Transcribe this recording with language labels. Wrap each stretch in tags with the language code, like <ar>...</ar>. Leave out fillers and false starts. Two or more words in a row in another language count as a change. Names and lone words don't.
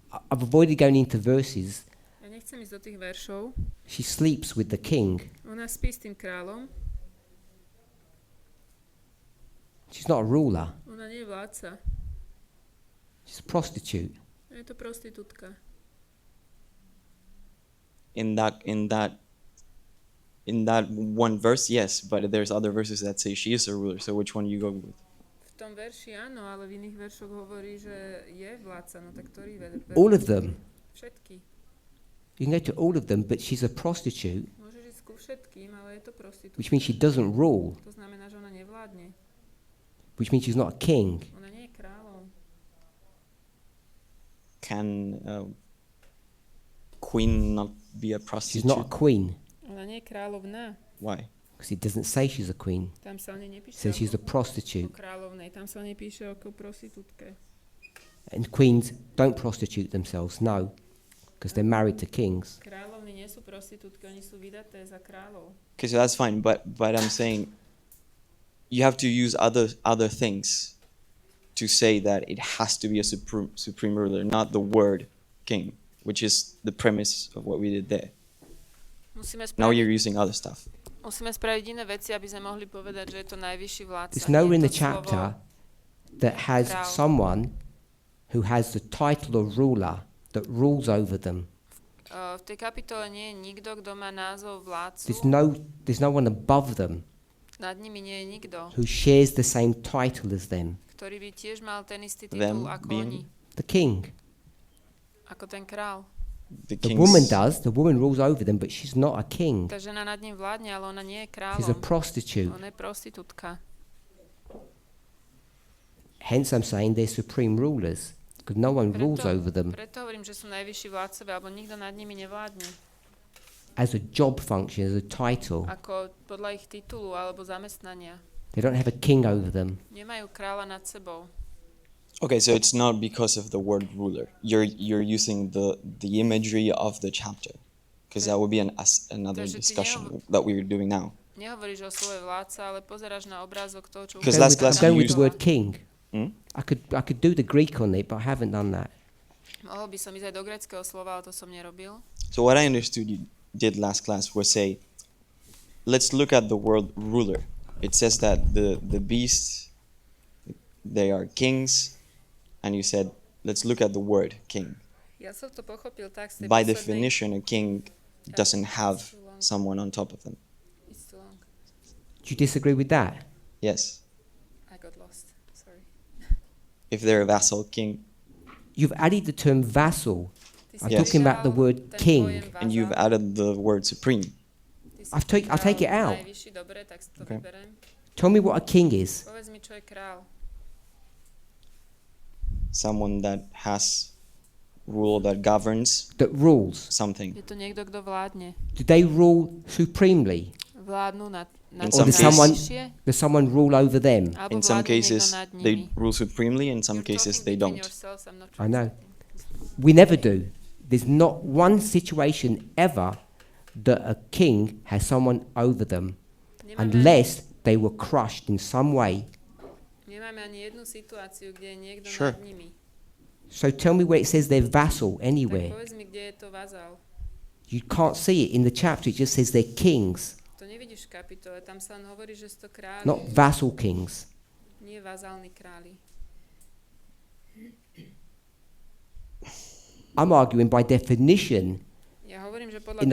<en>I've avoided going into verses.</en> <sk>Ja nechcem ísť do tých veršov.</sk> <en>She sleeps with the king.</en> <sk>Ona spí s tým kráľom.</sk> <en>She's not a ruler.</en> <sk>Ona nie je vládca.</sk> <en>She's a prostitute.</en> <sk>Je to prostitútka.</sk> <en>In that one verse, yes, but there's other verses that say she is a ruler. So which one you go with?</en> <sk>V tom verši áno, ale v iných veršoch hovorí, že je vládca. No tak ktorý verš?</sk> <en>All of them.</en> <sk>Všetky.</sk> <en>You can go to all of them, but she's a prostitute,</en> <sk>Môžeš ísť ku všetkým, ale je to prostitútka.</sk> <en>which means she doesn't rule.</en> <sk>To znamená, že ona nevládne.</sk> <en>which means she's not a king.</en> <sk>Ona nie je kráľom.</sk> <en>Can queen not be a She's prostitute? not a queen</en> <sk>Ona nie je kráľovná.</sk> <en>Why? because it doesn't say she's a queen.</en> <sk>Tam sa o nej</sk> <en>It</en> <sk>nepíše</sk> <en>says she's a</en> <sk>o</sk> <en>prostitute.</en> <sk>kráľovnej, tam sa o nej píše ako prostitútke.</sk> <en>And queens don't prostitute themselves, no, because they're married to kings.</en> <sk>Kráľovny nie sú prostitútky, oni sú vydaté za kráľov.</sk> <en>Okay, so that's fine, but I'm saying you have to use other things to say that it has to be a supreme ruler, not the word king, which is the premise of what we did there. Now you're using other stuff.</en> <sk>Musíme spraviť iné veci, aby sme mohli povedať, že je to najvyšší vládca.</sk> <en>It's nowhere in</en> <sk>Nie</sk> <en>the</en> <sk>je to slovo</sk> <en>chapter that has</en> <sk>král.</sk> <en>someone who has the title of ruler that rules over them.</en> <sk>V tej kapitole nie je nikto, kto má názov vládcu.</sk> <en>There's no one above them</en> <sk>Nad nimi nie je nikto,</sk> <en>who shares the same title as them.</en> <sk>ktorý by tiež mal ten istý</sk> <en>Them</en> <sk>titul ako</sk> <en>being</en> <sk>oni.</sk> <en>The king.</en> <sk>Ako ten král.</sk> <en>The The woman does. The woman rules over them, but she's not a king.</en> <sk>Tá žena nad ním vládne, ale ona nie je</sk> <en>She's a</en> <sk>kráľom.</sk> <en>prostitute.</en> <sk>Ona je prostitútka.</sk> <en>Hence, I'm saying they're supreme rulers because no one rules over them</en> <sk>Preto hovorím, že sú najvyšší vládcovia, alebo nikto nad nimi nevládne.</sk> <en>as a job function, as a title.</en> <sk>Ako podľa ich titulu alebo zamestnania.</sk> <en>They don't have a king over them.</en> <sk>Nemajú kráľa nad sebou.</sk> <en>Okay, so it's not because of the word ruler. You're using the imagery of the chapter, because that would be another</en> <sk>Takže ty</sk> <en>discussion that we were doing now.</en> <sk>Nehovoríš o slove vládca, ale pozeráš na obrázok toho, čo</sk> <en>Because I'm last class going you with used. the word king. Hmm? I could do the Greek on it, but I haven't done that.</en> <sk>Mohol by som ísť aj do gréckeho slova, ale to som nerobil.</sk> <en>So what I understood you did last class was say, let's look at the word ruler. It says that the beasts, they are kings, and you said, let's look at the word king.</en> <sk>Ja som to pochopil tak z tej</sk> <en>By</en> <sk>poslednej-</sk> <en>definition, a king doesn't have someone on top of them. It's too long. Do you disagree with that? Yes. I got lost. Sorry. If they're a vassal king, You've added the term vassal.</en> <sk>Ty</sk> <en>I'm</en> <sk>si</sk> <en>talking about the</en> <sk>pridal</sk> <en>word</en> <sk>ten</sk> <en>king.</en> <sk>pojem</sk> <en>and you've</en> <sk>vazal.</sk> <en>added the word supreme.</en> <sk>Ty si</sk> <en>I'll take it</en> <sk>pridal</sk> <en>out.</en> <sk>Najvyšší, dobre, tak si to</sk> <en>Okay.</en> <sk>vyberem.</sk> <en>Tell me what a king is.</en> <sk>Povedz mi, čo je král.</sk> <en>Someone that has rule, that governs That rules. something.</en> <sk>Je to niekto, kto vládne.</sk> <en>Do they rule supremely?</en> <sk>Vládnu nad</sk> <en>In Or some does cases- someone, does someone rule over them?</en> <sk>Alebo</sk> <en>In some</en> <sk>vládne niekto</sk> <en>cases,</en> <sk>nad</sk> <en>they</en> <sk>nimi.</sk> <en>rule supremely. In some You're cases, talking they between don't. yourselves, I'm not I know. translating. We never do. There's not one situation ever that a king has someone over them unless they were crushed in some way.</en> <sk>Nemáme ani jednu situáciu, kde je niekto</sk> <en>Sure.</en> <sk>nad nimi.</sk> <en>So tell me where it says they're vassal</en> <sk>Tak</sk> <en>anywhere.</en> <sk>povedz mi, kde je to vazal.</sk> <en>You can't see it in the chapter. It just says they're kings,</en> <sk>To nevidíš v kapitole, tam sa len hovorí, že sú to králi,</sk> <en>not vassal kings.</en> <sk>nie vazálni králi.</sk> <en>I'm arguing by definition,</en> <sk>Ja hovorím, že podľa</sk>